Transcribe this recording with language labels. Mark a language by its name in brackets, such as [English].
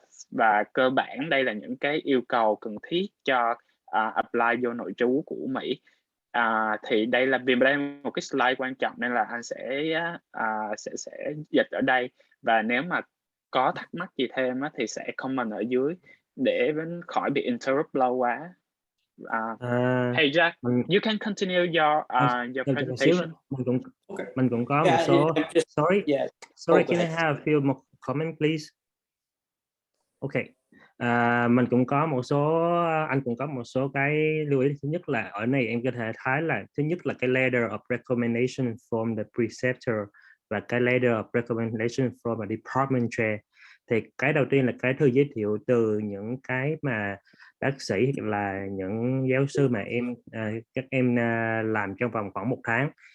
[Vietnamese] Và cơ bản đây là những cái yêu cầu cần thiết cho apply vô nội trú của Mỹ. Thì đây là vì đây là một cái slide quan trọng nên là anh sẽ dịch ở đây, và nếu mà có thắc mắc gì thêm thì sẽ comment ở dưới để khỏi bị interrupt lâu quá. [English] Hey Jack, you can continue your presentation. [Vietnamese] Mình cũng có một số. [English] Sorry, can I have a few more comment, please? Okay. [Vietnamese] Mình cũng có một số, anh cũng có một số cái lưu ý. Thứ nhất là ở này em có thể thấy là thứ nhất là cái [English] letter of recommendation from the preceptor [Vietnamese] và cái [English] letter of recommendation from the department chair. [Vietnamese] Thì cái đầu tiên là cái thư giới thiệu từ những cái mà bác sĩ là những giáo sư mà các em làm trong vòng khoảng 1 tháng.